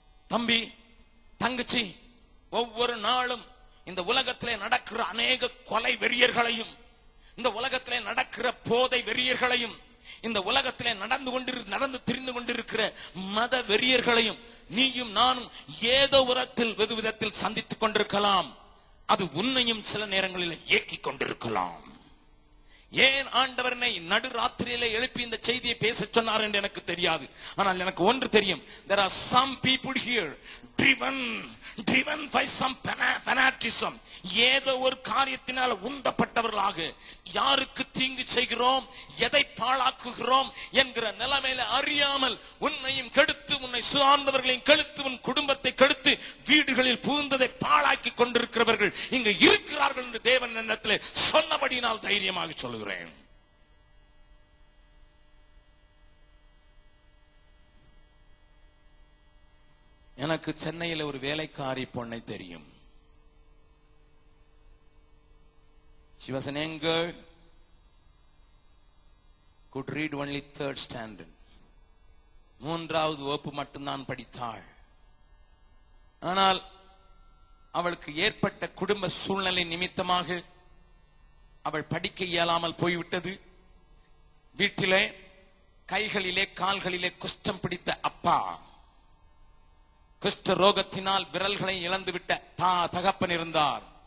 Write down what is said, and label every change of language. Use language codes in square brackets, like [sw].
[ta] தம்பி தங்கச்சி, ஒவ்வொரு நாளும் இந்த உலகத்திலே நடக்கிற அநேக கொலை வெறியர்களையும், இந்த உலகத்திலே நடக்கிற போதை வெறியர்களையும், இந்த உலகத்திலே நடந்து திரிந்து கொண்டிருக்கிற மத வெறியர்களையும் நீயும் நானும் ஏதோ ஒரு விதத்தில் சந்தித்துக் கொண்டிருக்கலாம். அது உன்னையும் சில நேரங்களில் இயக்கிக் கொண்டிருக்கலாம். ஏன் ஆண்டவர் என்னை நடுராத்திரியிலே எழுப்பி இந்த செய்தியை பேச சொன்னார் என்று எனக்கு தெரியாது. ஆனால் எனக்கு ஒன்று தெரியும். [en] There are some people here driven by some fanaticism. [ta] ஏதோ ஒரு காரியத்தினால் உந்தப்பட்டவர்களாக யாருக்கு தீங்கு செய்கிறோம், எதை பாழாக்குகிறோம் என்கிற நிலைமையில அறியாமல் உன்னையும் கெடுத்து, உன்னை சார்ந்தவர்களையும் கெடுத்து, உன் குடும்பத்தை கெடுத்து, வீடுகளில் புகுந்ததை பாழாக்கி கொண்டிருக்கிறவர்கள் இங்கு இருக்கிறார்கள் என்று தேவன் எண்ணத்தில் சொன்னபடியினால் தைரியமாக சொல்கிறேன். எனக்கு சென்னையில் ஒரு வேலைக்காரி பொண்ணை தெரியும். [en] She was an young girl, could read only 3rd standard. [ta] 3வது வகுப்பு மட்டும்தான் படித்தாள். ஆனால் அவளுக்கு ஏற்பட்ட குடும்ப சூழ்நிலை நிமித்தமாக அவள் படிக்க இயலாமல் போய்விட்டது. வீட்டிலே கைகளிலே கால்களிலே குஷ்டம் பிடித்த அப்பா, குஷ்ட ரோகத்தினால் விரல்களை இழந்துவிட்ட தகப்பன் இருந்தார்.